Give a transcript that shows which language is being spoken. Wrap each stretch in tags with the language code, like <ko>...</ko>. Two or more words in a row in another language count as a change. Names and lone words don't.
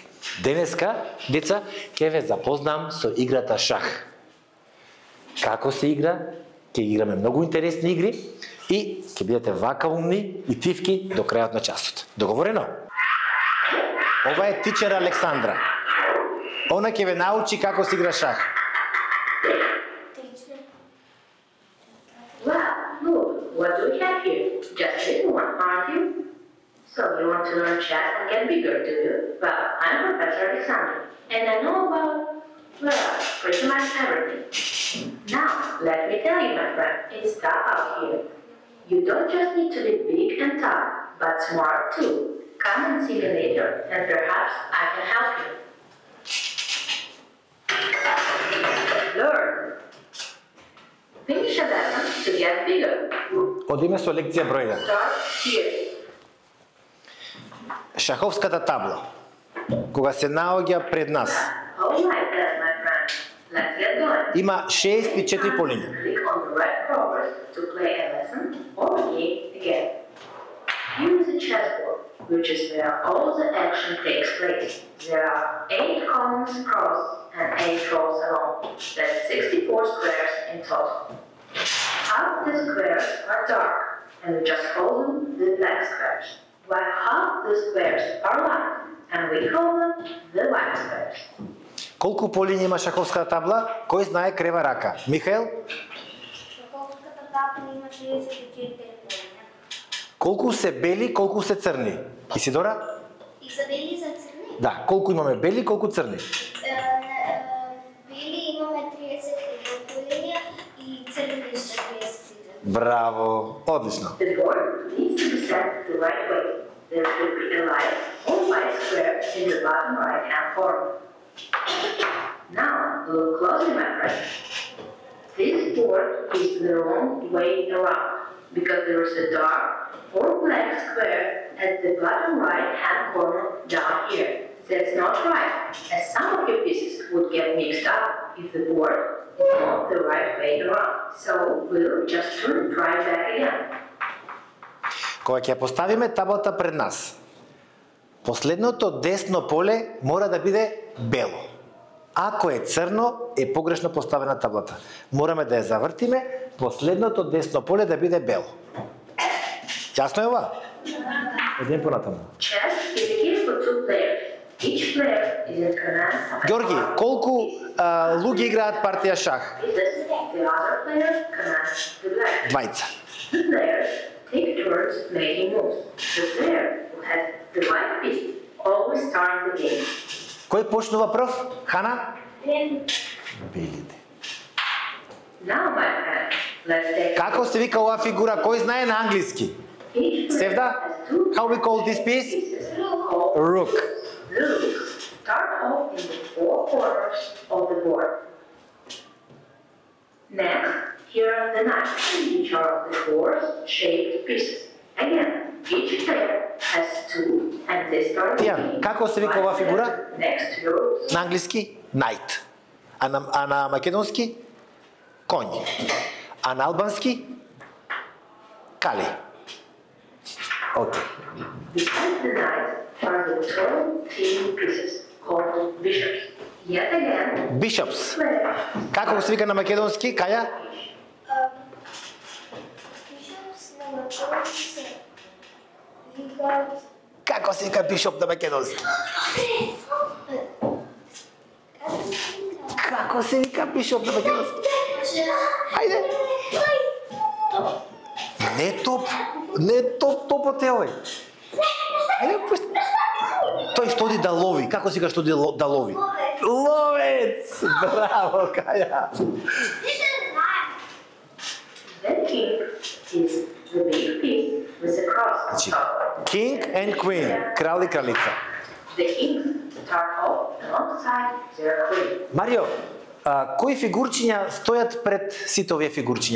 <mk>Денеска, деца, ќе ве запознам со играта шах. Како се игра, ќе играме многу интересни игри и ќе бидете вака умни и тивки до крајот на часот. Договорено? Ова е тичер Александра. Она ќе ве научи како се игра шах.</mk> <en>Wow, look, what do we have here? Just a little one, aren't you? So you want to learn chess and get bigger, do you? Well, I'm Professor Alexander, and I know about, well, pretty much everything. Now, let me tell you, my friend, it's tough out here. You don't just need to be big and tough, but smart too. Come and see me later, and perhaps I can help you. Learn. Finish a lesson to get bigger.</en> <mk>Одиме со лекција број 1.</mk> <en>Start here.</en> <mk>Шаховската табла. Кога се наоѓа пред нас,</mk> <en>All right then, my friend. Let's get going.</en> <mk>има 64 полиња.</mk> <en>Click on the red covers to play a lesson or game again. Here is a chessboard, which is where all the action takes place. There are 8 columns across and 8 rows along. That's 64 squares in total. Half the squares are dark, and we just call them the black squares. While half the squares are white, and we call them the white squares.</en> <mk>Колку полиња има шаховската табла? Кој знае крева рака? Михаил? Шаховската табла има 34 полиња. Колку се бели, колку се црни? Исидора? И за бели и за црни? Да, колку имаме бели, колку црни? Бели имаме 32 полиња и црни ще 32. Браво, одлично.</mk> <en>The board needs to be set the right way. There should be a light or white square in the bottom right-hand corner. Now, look closely, my friend. This board is the wrong way around because there is a dark or black square at the bottom right-hand corner down here. That's not right, as some of your pieces would get mixed up if the board is not the right way around. So we'll just turn it right back again.</en> <mk>Кога ќе поставиме таблата пред нас, последното десно поле мора да биде бело. Ако е црно, е погрешно поставена таблата. Мораме да ја завртиме, последното десно поле да биде бело. Јасно е ова? Еден понатаму.</mk> <en>Chess is a game for two players. Each player is in command.</en> <mk>Георги, колку луѓе играат партија шах?</mk> <en>The other player commands the black.</en> <mk>Двајца.</mk> <en>The players take turns making moves. The player who has the white piece always starts the game.</en> <mk>Кој почнува прв? Хана? Белите.</mk> <en>Now, my friend, let's take.</en> <mk>Како се вика оваа фигура? Кој знае на англиски?</mk> <en>Each player Sevda, has two how we call this piece? pieces called Rook. the rooks. Start off in the four corners of the board. Next, here are the knights, which are the horse-shaped pieces. Again, each player has two, and they start.</en> <mk>Тијан, како се вика оваа фигура?</mk> <en>Next to your rooks.</en> <mk>На англиски knight. А на македонски конј. А на албански кали. Окей.</mk> <en>Beside the knights are the tall thin pieces called bishops. Yet again, Bishops. player</en> <mk>Како се вика на македонски? Каја? Bishops на македонски се викаат Како се вика бишоп на македонски? Како се вика бишоп на македонски? Ајде. Не топот е овој. Ајде, пуст. Тој што оди да лови. Како се вика што оди да лови? Ловец! Браво, Каја.</mk> <en>The king is the big piece with the cross on</en> <mk>Значи,</mk> <en>top. king and queen,</en> <mk>крал и кралица.</mk> <en>The kings start off alongside their queen.</en> <mk>Марио, кои фигурчиња стојат пред сите овие фигурчиња?</mk>